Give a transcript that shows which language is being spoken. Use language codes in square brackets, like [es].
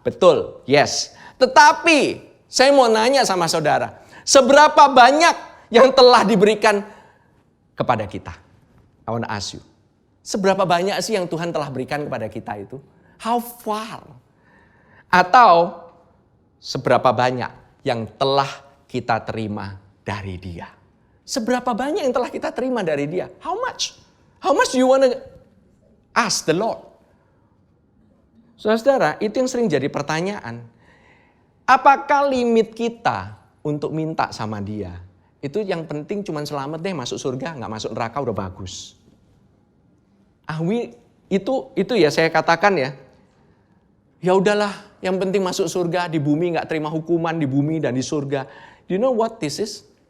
[id] Betul, yes. Tetapi saya mau nanya sama saudara, seberapa banyak yang telah diberikan kepada kita? [en] I want to ask you. [id] Seberapa banyak sih yang Tuhan telah berikan kepada kita itu? [en] How far? [id] Atau seberapa banyak yang telah kita terima dari Dia? Seberapa banyak yang telah kita terima dari Dia? [en] How much? How much do you want to ask the Lord? [id] Saudara, itu yang sering jadi pertanyaan. Apakah limit kita untuk minta sama Dia? Itu yang penting cuma selamat deh, masuk surga, nggak masuk neraka udah bagus. Itu ya saya katakan ya. Ya udahlah, yang penting masuk surga, di bumi nggak terima hukuman, di bumi dan di surga. [en] Do you know what this is?